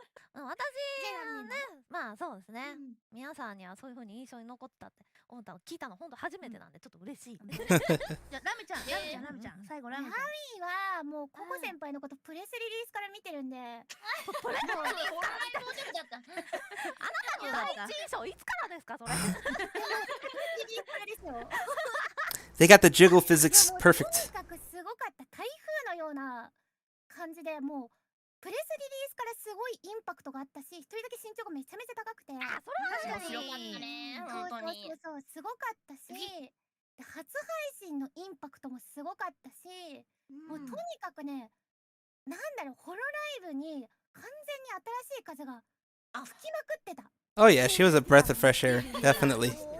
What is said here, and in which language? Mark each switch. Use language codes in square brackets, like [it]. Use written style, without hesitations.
[ja] 私はね、まあそうですね。皆さんにはそういう風に印象に残ったって思ったの聞いたの本当初めてなんでちょっと嬉しい。じゃあラミちゃん最後ラミちゃん。ラミはもうココ先輩のことプレスリリースから見てるんで。プレスリリースから見てるんだった。あなたの第一印象いつからですかそれ？ [en] They got the jiggle physics perfect. [ja] とにかくすごかった。台風のような感じでもうプレスリリースからすごいインパクトがあったし、一人だけ身長がめちゃめちゃ高くて、あ、それは確かに面白かったね。本当に。そうすごかったし、初配信のインパクトもすごかったし、もうとにかくね、なんだろう、ホロライブに完全に新しい風が吹きまくってた。 [en] Oh yeah, she was a breath of fresh air, definitely.